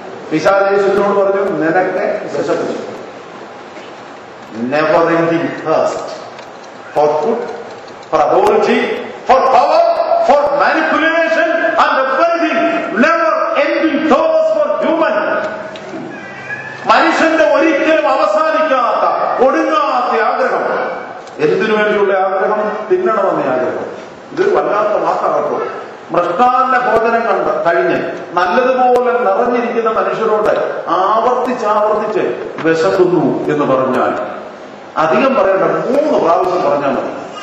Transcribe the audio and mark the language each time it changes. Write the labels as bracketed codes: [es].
[ml] പിശാച് യേശുവിനോട് പറഞ്ഞു, നിനക്ക് വിശക്കുന്നു. [en] Never ending thirst for food, for authority, for power, for manipulation and everything. Never ending thirst for human. [ml] മനുഷ്യന്റെ ഒരിക്കലും അവസാനിക്കാത്ത ഒടുങ്ങാത്ത ആഗ്രഹം. എന്തിനു വേണ്ടിയുള്ള ആഗ്രഹം? തിന്നണമെന്ന ആഗ്രഹം. ഇതൊരു വല്ലാത്ത വാക്കാട്ടോ. മൃഷ്ടാന്ന ഭോജനം കഴിഞ്ഞ് നല്ലതുപോലെ നിറഞ്ഞിരിക്കുന്ന മനുഷ്യരോട് ആവർത്തിച്ചാവർത്തിച്ച് വിശക്കുന്നു എന്ന് പറഞ്ഞാൽ അധികം പറയേണ്ട 3 പ്രാവശ്യം പറഞ്ഞാൽ മതി.